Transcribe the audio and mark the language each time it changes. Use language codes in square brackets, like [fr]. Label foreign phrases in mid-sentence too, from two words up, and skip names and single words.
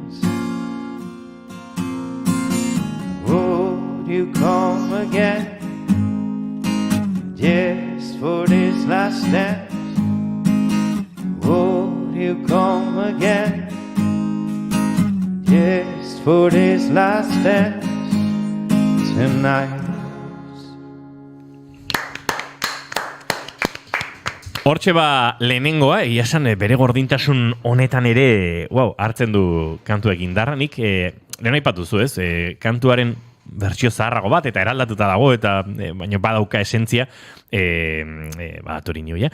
[en] Would you come again just for this last dance? Would you come again just for this last dance tonight? [eu] Hortxe lehenengoa, egia esan bere gordintasun honetan ere, hartzen du kantuek indarranik, lehen aipatu zu ez, kantuaren bertsio zaharrago bat, eta eraldatuta dago, eta baina badauka esentzia, torinioia.